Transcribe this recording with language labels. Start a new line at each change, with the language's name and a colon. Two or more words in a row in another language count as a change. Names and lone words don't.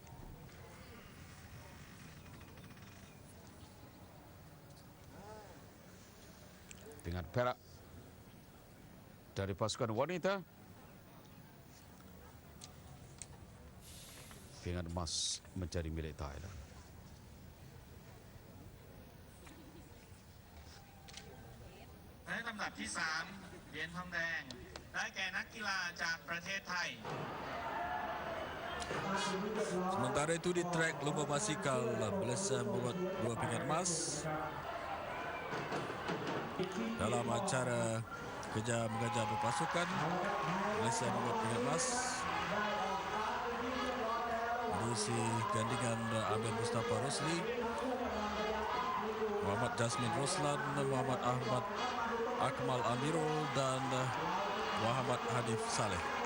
Malay: Pingat perak dari pasukan wanita, pingat emas menjadi milik Thailand.
Thai: และลำดับที่ 3 เหรียญทองแดงได้แก่นักกีฬาจากประเทศไทย
Malay: Sementara itu di trek lomba basikal, Malaysia membuat 2 pingat emas. Dalam acara kejar mengajar berpasukan, Malaysia membuat pingat emas. Menerusi gandingan Amir Mustafa Rosli, Muhammad Jasmin Roslan, Muhammad Ahmad Akmal Amirul dan Muhammad Hanif Saleh.